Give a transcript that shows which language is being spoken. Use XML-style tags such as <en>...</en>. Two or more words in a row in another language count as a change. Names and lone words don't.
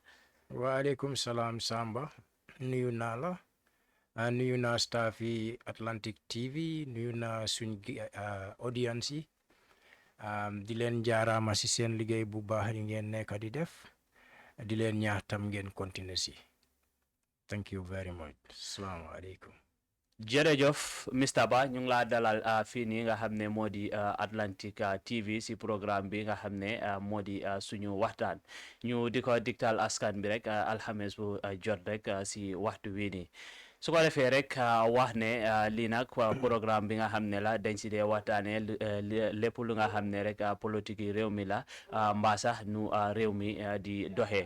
<wo>waaleykum salaam Samba nuyu naa la nuyu naa staff yi Atlantic TV nuyu naa suñ audience yi di leen jaaraama si seen liggéey bu baax yi ngeen nekk di def di leen ñaax tam ngeen continuer si</wo> <en>thank you very much</en> <wo>salaamaaleykum. jërëjëf Mr Bah ñu ngi laa dalal fii nii nga xam ne moo di Atlantic TV si programme bi nga xam ne moo di suñu waxtaan ñu di ko digtal askan bi rek alxames bu jot rek si waxtu wii nii su ko defee rek wax ne lii nag programme bi nga xam ne la dañ si dee waxtaanee lépp lu nga xam ne rek politique yi réew mi la mbaa sax nu réew mi di doxee.</wo>